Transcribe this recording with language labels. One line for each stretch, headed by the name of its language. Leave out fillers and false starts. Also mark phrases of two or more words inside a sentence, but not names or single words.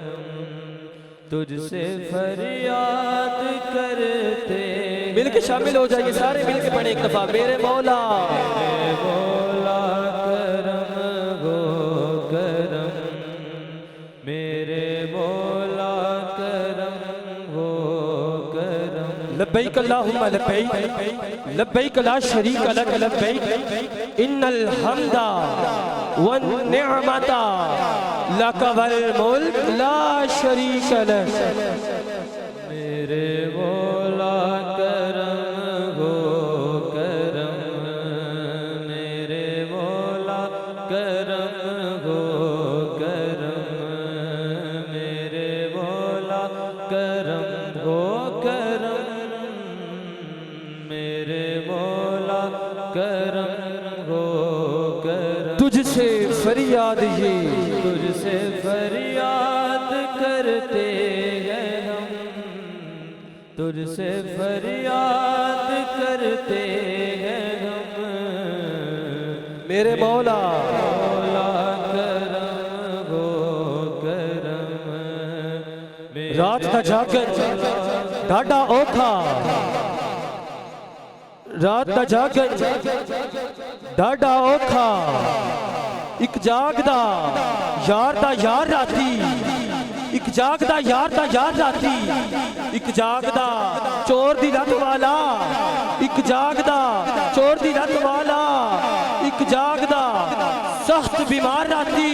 Hindi: तुझसे फरियाद करते मिलके शामिल हो जाइए, सारे मिलके पढ़े एक दफा। मेरे मौला, मेरे मौला करम हो करम, मेरे मौला करम
Arabic: لبيك اللهم لبيك لبيك لا شريك لك لبيك إن الحمد والنعمة لك والملك لا شريك لك.
Hindi: मेरे मौला करम गो करम, मेरे मौला करम गो करम, मेरे मौला करम गो करम, मेरे मौला करम गो करम। तुझसे फरियाद ये तुझसे फरियाद करते हैं हम, तुझसे फरियाद करते हैं हम। मेरे मौला मौला करम गो करम,
Punjabi: ਰਾਤ ਦਾ ਜਾਗਣ ਡਾਢਾ ਔਖਾ, ਰਾਤ ਦਾ ਜਾਗਣ ਡਾਢਾ ਔਖਾ, ਇੱਕ ਜਾਗਦਾ ਯਾਰ ਦਾ ਯਾਰ ਰਾਤੀਂ, ਇੱਕ ਜਾਗਦਾ ਯਾਰ ਦਾ ਯਾਰ ਰਾਤੀਂ, ਇੱਕ ਜਾਗਦਾ ਚੋਰ ਦੀ ਲਤ ਵਾਲਾ, ਇੱਕ ਜਾਗਦਾ ਚੋਰ ਦੀ ਲਤ ਵਾਲਾ, ਇੱਕ ਜਾਗਦਾ ਸਖ਼ਤ ਬੀਮਾਰ ਰਾਤੀਂ।